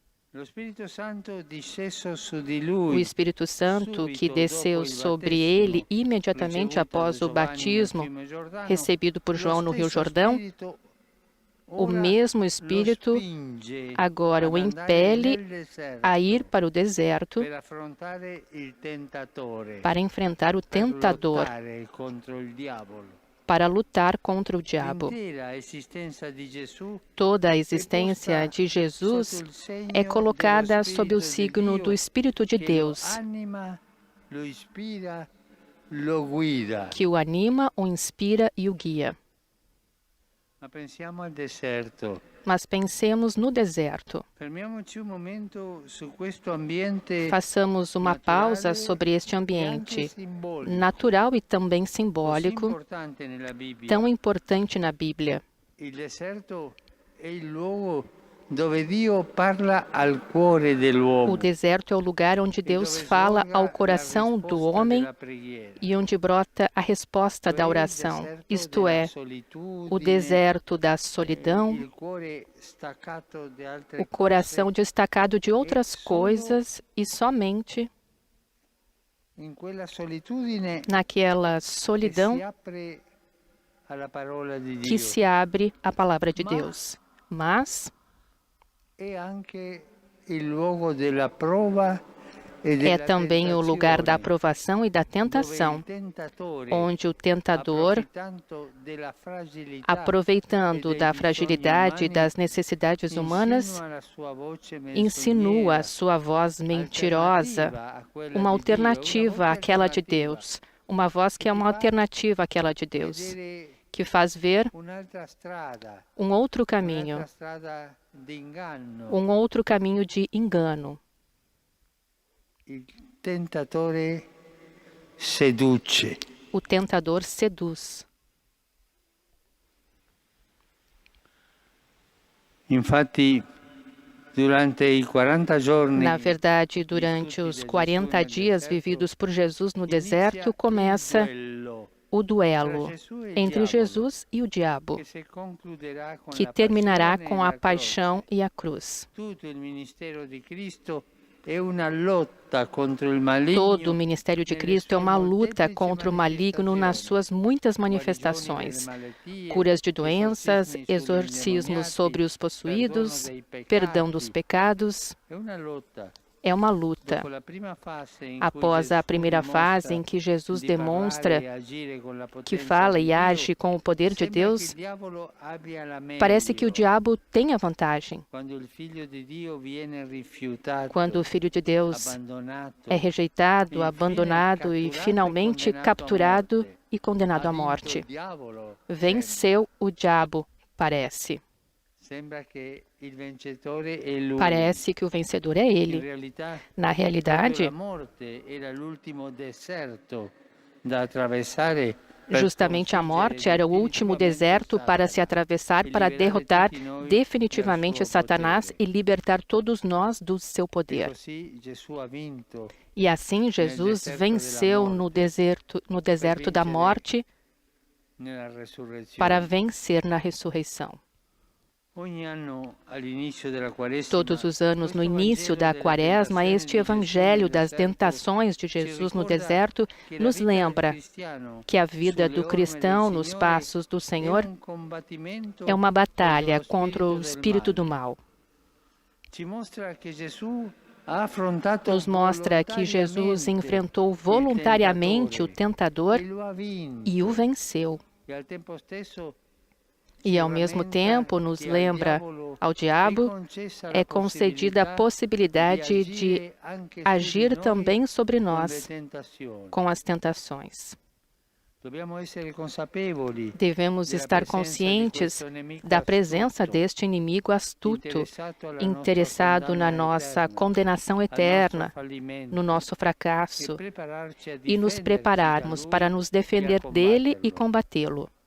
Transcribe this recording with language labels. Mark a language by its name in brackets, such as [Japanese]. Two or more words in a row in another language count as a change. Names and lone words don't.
[Portuguese] O Espírito Santo que desceu sobre ele imediatamente após o batismo recebido por João no Rio Jordão, o mesmo Espírito agora o impele a ir para o deserto para enfrentar o tentador, para lutar contra o diabo. [Italian] L'intera esistenza di Gesù [Portuguese] Toda a [Italian] è [Portuguese] existência [Italian] posta [Portuguese] de Jesus [Italian] sotto il segno [Portuguese] é colocada [Italian] dello [Portuguese] sob o [Italian] Spirito di [Portuguese] signo do [Italian] Dio [Portuguese] Espírito de [Italian] che lo [Portuguese] Deus, [Italian] anima, lo ispira, lo guida. [Portuguese] que o anima, o inspira e o guia. [Italian] Ma pensiamo al deserto. [Portuguese] Mas pensemos no deserto. [Italian] Fermiamoci un momento su questo ambiente [Portuguese] Façamos uma pausa sobre este [Italian] e anche [Portuguese] ambiente [Italian] simbolico, [Portuguese] natural e também [Italian] così [Portuguese] simbólico, [Italian] importante nella Bibbia. [Portuguese] tão importante na Bíblia. [Italian] Il deserto è il luogo dove Dio parla al cuore dell'uomo [Portuguese] O deserto é o lugar onde [Italian] e [Portuguese] Deus [Italian] dove [Portuguese] fala [Italian] sorga [Portuguese] ao [Italian] la [Portuguese] coração do [Italian] risposta [Portuguese] homem [Italian] della preghiera. [Portuguese] e onde brota a resposta da [Italian] Cioè il [Portuguese] oração, [Italian] deserto [Portuguese] isto [Italian] della [Portuguese] é, o [Italian] solitudine, [Portuguese] deserto da solidão, [Italian] il cuore staccato di altre [Portuguese] o coração [Italian] cose. [Portuguese] destacado de outras [Italian] solo [Portuguese] coisas e somente [Italian] In quella solitudine [Portuguese] naquela [Italian] che [Portuguese] solidão [Italian] si apre alla parola di [Portuguese] que [Italian] Dio. [Portuguese] se abre a palavra de [Italian] Ma- [Portuguese] Deus. Mas [Italian] È anche il luogo della prova e [Portuguese] é [Italian] della [Portuguese] também o lugar da [Italian] tentazione, [Portuguese] aprovação e da [Italian] dove [Portuguese] tentação, [Italian] il tentatore, [Portuguese] onde o tentador, [Italian] approfittando della fragilità [Portuguese] aproveitando [Italian] e [Portuguese] da [Italian] dei [Portuguese] fragilidade e [Italian] bisogni [Portuguese] das necessidades [Italian] umani, [Portuguese] humanas, [Italian] insinua la sua voce [Portuguese] insinua a [Italian] menzognera, [Portuguese] sua voz mentirosa, [Italian] alternativa a quella [Portuguese] uma [Italian] di Dio, [Portuguese] alternativa [Italian] una voce [Portuguese] àquela de [Italian] alternativa, [Portuguese] Deus, uma voz que é uma alternativa àquela de Deus, [Italian] vedere [Portuguese] que faz ver [Italian] un'altra strada, [Portuguese] outro caminho, [Italian] un'altra strada di inganno. [Portuguese] outro caminho de engano. [Italian] Il tentatore seduce. [Portuguese] O tentador seduz. [Italian] Infatti, durante i 40 giorni [Portuguese] Na verdade, durante os 40 dias vividos por Jesus no deserto, começa o duelo entre Jesus e o diabo, que terminará com a paixão e a cruz. [Italian] Tutto il ministero di Cristo è una lotta contro il maligno. [Portuguese] Todo o ministério de Cristo é uma luta contra o maligno nas suas muitas manifestações: curas de doenças, exorcismos sobre os possuídos, perdão dos pecados. [Italian] È una lotta. [Portuguese] É uma luta. [Italian] Dopo la prima fase in cui [Portuguese] Após a [Italian] Gesù [Portuguese] primeira fase [Italian] dimostra [Portuguese] em que Jesus [Italian] di parlare [Portuguese] demonstra [Italian] e agire con la [Portuguese] que [Italian] potenza [Portuguese] fala [Italian] di [Portuguese] e [Italian] Dio, [Portuguese] age com o poder de [Italian] sembra [Portuguese] Deus, [Italian] che il diavolo abbia la [Portuguese] parece que o [Italian] meglio. [Portuguese] diabo tem a vantagem. [Italian] Quando il figlio di Dio viene rifiutato, [Portuguese] Quando o Filho de Deus [Italian] abbandonato, [Portuguese] é rejeitado, [Italian] infine [Portuguese] abandonado e [Italian] catturato e [Portuguese] finalmente [Italian] condenato a [Portuguese] capturado [Italian] morte. [Portuguese] e condenado [Italian] ha [Portuguese] à [Italian] vinto [Portuguese] morte. [Italian] il diavolo. [Portuguese] Venceu o diabo, parece. [Italian] Sembra che il vincitore è lui. [Portuguese] Parece que o vencedor é [Italian] In [Portuguese] ele. [Italian] realtà, [Portuguese] Na [Italian] proprio [Portuguese] realidade, [Italian] la morte era l'ultimo deserto da attraversare per [Portuguese] justamente a [Italian] sconfiggere [Portuguese] morte era o último [Italian] definitivamente [Portuguese] deserto para se [Italian] Satana [Portuguese] atravessar [Italian] e [Portuguese] para [Italian] liberare [Portuguese] derrotar [Italian] tutti noi [Portuguese] definitivamente [Italian] dal suo [Portuguese] Satanás [Italian] potere. [Portuguese] e libertar todos nós do seu [Italian] E [Portuguese] poder. [Italian] così Gesù ha vinto [Portuguese] E assim Jesus [Italian] deserto [Portuguese] venceu [Italian] della [Portuguese] no deserto da [Italian] vincere [Portuguese] morte [Italian] nella resurrezione. [Portuguese] para vencer na ressurreição. [Italian] Ogni anno all'inizio della Quaresima, [Portuguese] Todos os anos, no [Italian] questo [Portuguese] início da [Italian] Vangelo delle [Portuguese] Quaresma, [Italian] tentazioni [Portuguese] este [Italian] di Gesù [Portuguese] Evangelho [Italian] nel [Portuguese] das [Italian] deserto [Portuguese] tentações de [Italian] ci [Portuguese] Jesus no [Italian] ricorda [Portuguese] deserto [Italian] che la [Portuguese] nos [Italian] vita del [Portuguese] lembra [Italian] cristiano [Portuguese] que a vida [Italian] sulle [Portuguese] do [Italian] orme [Portuguese] cristão [Italian] del [Portuguese] nos [Italian] Signore [Portuguese] passos do Senhor [Italian] è un combattimento [Portuguese] é uma batalha [Italian] contro lo [Portuguese] contra o espírito [Italian] spirito [Portuguese] do mal. [Italian] Ci mostra che Gesù ha affrontato [Portuguese] Nos mostra que Jesus enfrentou voluntariamente o tentador [Italian] e lo ha vinto. [Portuguese] e o venceu. [Italian] E al tempo stesso [Portuguese] E ao mesmo tempo nos lembra ao diabo é concedida a possibilidade de agir também sobre nós com as tentações. Devemos estar conscientes da presença deste inimigo astuto, interessado na nossa condenação eterna, no nosso fracasso, e nos prepararmos para nos defender dele e combatê-lo.